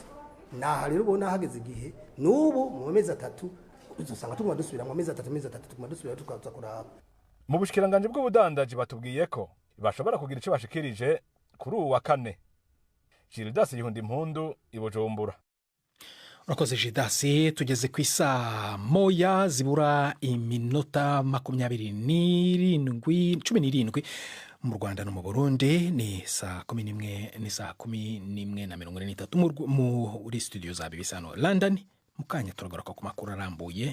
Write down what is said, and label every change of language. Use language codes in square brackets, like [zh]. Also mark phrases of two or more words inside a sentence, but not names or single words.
[rn] Naha rero ubona hageze igihe n'ubu mu mezi 3 uzosanga tuguma dusubira mu mezi 3 tuguma dusubira tukaza kuraba. Mu bushikiranganje bw'ubudandaji batubwiye ko bashobora kugira ico bashikirije kuri ubu wa 4. Gildas Yundi Mpundu ibujumbura. Urakoze Judas. Tugeze ku isaa moya zibura iminota 17 mu Rwanda no mu Burundi. Ni saa 11 ni saa 11:43 muri studio za BBC hano London. Mukanya turagaruka ku makuru arambuye.